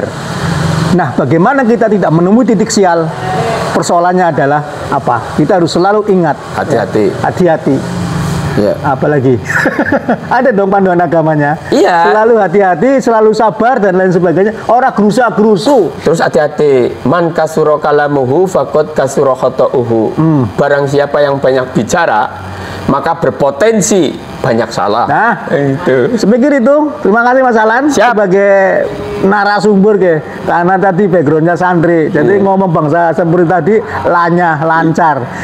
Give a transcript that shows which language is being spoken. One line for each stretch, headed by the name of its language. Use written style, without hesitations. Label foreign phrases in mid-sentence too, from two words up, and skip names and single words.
Indonesian: Nah, bagaimana kita tidak menemui titik sial? Persoalannya adalah apa? Kita harus selalu ingat. Hati-hati. Hati-hati. Ya. Apalagi ada dong panduan agamanya. Iya. Selalu hati-hati, selalu sabar dan lain sebagainya. Orang gerusa-gerusu. Terus hati-hati,
Arabic: من كثر كلامه فقد كثر خطؤه.
Indonesian: Barang siapa yang banyak bicara, maka berpotensi banyak salah. Nah, Itu. sepikir itu. Terima kasih Mas Alan Siap. sebagai narasumber ke. Karena tadi backgroundnya santri. Jadi ngomong bangsa seperti tadi lancar.